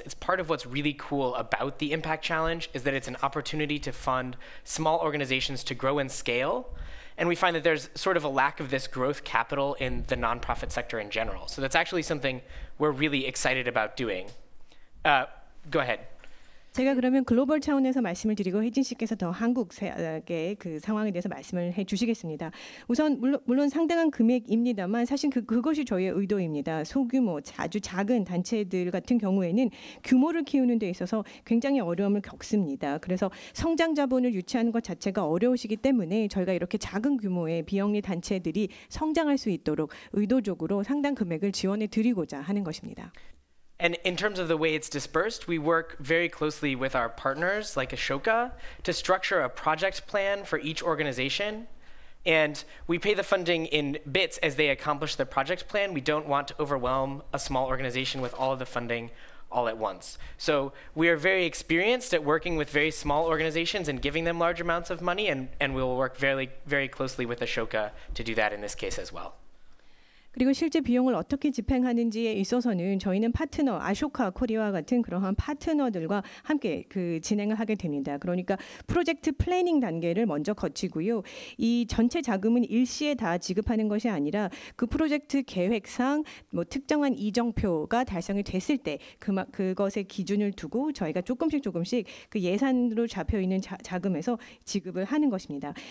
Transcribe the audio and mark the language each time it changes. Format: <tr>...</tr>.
<en>It's part of what's really cool about the Impact Challenge is that it's an opportunity to fund small organizations to grow and scale. And we find that there's sort of a lack of this growth capital in the nonprofit sector in general. So that's actually something we're really excited about doing. Go ahead.</en> <ko>제가 그러면 글로벌 차원에서 말씀을 드리고 혜진 씨께서 더 한국의 그 상황에 대해서 말씀을 해주시겠습니다. 우선 물론 상당한 금액입니다만 사실 그것이 저희의 의도입니다. 소규모 아주 작은 단체들 같은 경우에는 규모를 키우는 데 있어서 굉장히 어려움을 겪습니다. 그래서 성장 자본을 유치하는 것 자체가 어려우시기 때문에 저희가 이렇게 작은 규모의 비영리 단체들이 성장할 수 있도록 의도적으로 상당 금액을 지원해 드리고자 하는 것입니다.</ko> <en>And in terms of the way it's dispersed, we work very closely with our partners like Ashoka to structure a project plan for each organization. And we pay the funding in bits as they accomplish their project plan. We don't want to overwhelm a small organization with all of the funding all at once. So we are very experienced at working with very small organizations and giving them large amounts of money, and we will work very, very closely with Ashoka to do that in this case as well.</en> <ko>그리고 실제 비용을 어떻게 집행하는지에 있어서는 저희는 파트너 아쇼카 코리아와 같은 그러한 파트너들과 함께 그 진행을 하게 됩니다. 그러니까 프로젝트 플래닝 단계를 먼저 거치고요. 이 전체 자금은 일시에 다 지급하는 것이 아니라 그 프로젝트 계획상 뭐 특정한 이정표가 달성이 됐을 때 그것의 기준을 두고 저희가 조금씩 그 예산으로 잡혀 있는 자금에서 지급을 하는 것입니다.</ko>